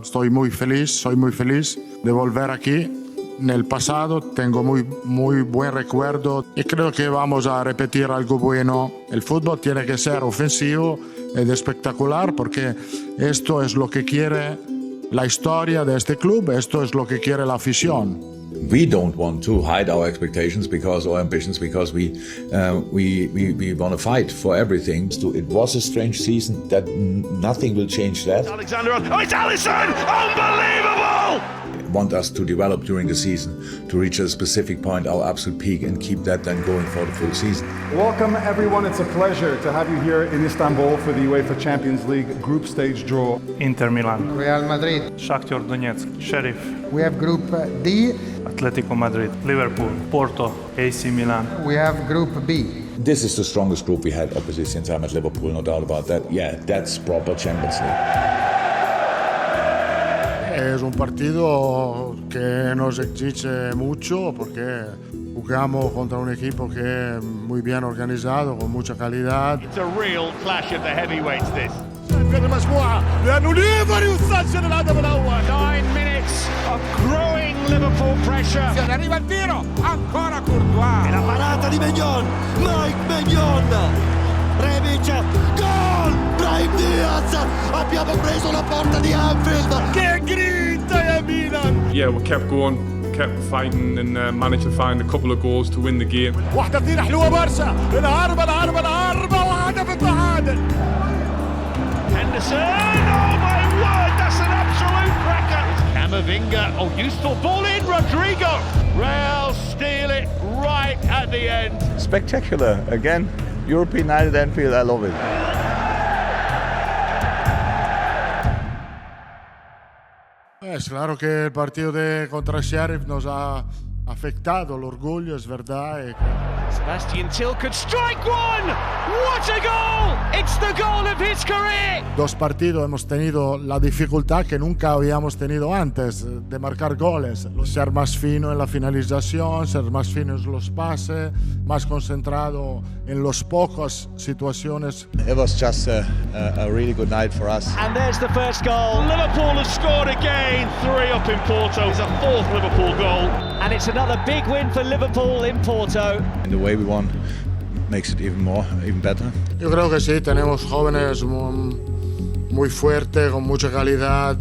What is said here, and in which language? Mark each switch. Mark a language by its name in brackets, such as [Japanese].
[Spanish] Estoy muy feliz, soy muy feliz de volver aquí. En el pasado tengo muy buen recuerdo y creo que vamos a repetir algo bueno. El fútbol tiene que ser ofensivo y espectacular porque esto es lo que quiere la historia de este club, esto es lo que quiere la afición. [English] We don't want to hide our expectations or ambitions because we want to fight for everything. It was a strange season. That nothing will change that. Alexander, oh, it's Alisson! Unbelievable! Want us to develop during the season to reach a specific point, our absolute peak, and keep that then going for the full season. Welcome everyone, it's a pleasure to have you here in Istanbul for the UEFA Champions League group stage draw. Inter Milan, Real Madrid, Shakhtar Donetsk, Sheriff. We have Group D, Atletico Madrid, Liverpool, Porto, AC Milan. We have Group B. This is the strongest group we had, obviously, since I'm at Liverpool, no doubt about that. Yeah, that's proper Champions League. [Spanish] Es un partido que nos exige mucho porque jugamos contra un equipo que es muy bien organizado, con mucha calidad. [English] It's a real clash of the heavyweights this. 9 minutes of growing Liverpool pressure. [Italian] Arriva il tiro, ancora Courtois. E la parata di Maignan, Mike Maignan. Rebic, gol! Brahim Diaz! Abbiamo preso la porta di Anfield! Che grinta Milan! [English] Yeah, we kept going, kept fighting and managed to find a couple of goals to win the game. [Arabic] واحدة كتير حلوة برشا، الهربة وهدف التعادل. [English] Henderson, oh my word, that's an absolute cracker. Camavinga, oh useful ball in, Rodrigo. Real steal it right at the end. Spectacular, again. European night at Anfield, I love it. [Spanish] Es claro que el partido contra Sheriff nos ha afectado el orgullo, es verdad. [English] Sebastian Till could strike one! What a goal! It's the goal of his career! [Spanish] Dos partidos hemos tenido la dificultad que nunca habíamos tenido antes de marcar goles. Ser más fino en la finalización, ser más fino en los pases, más concentrado en las pocas situaciones. [English] It was just a really good night for us. And there's the first goal. Liverpool has scored again. 3 up in Porto. It's a 4th Liverpool goal. And it's another big win for Liverpool in Porto. And the way we won makes it even better. [Spanish] Yo creo que sí, tenemos jóvenes muy fuertes, con mucha calidad.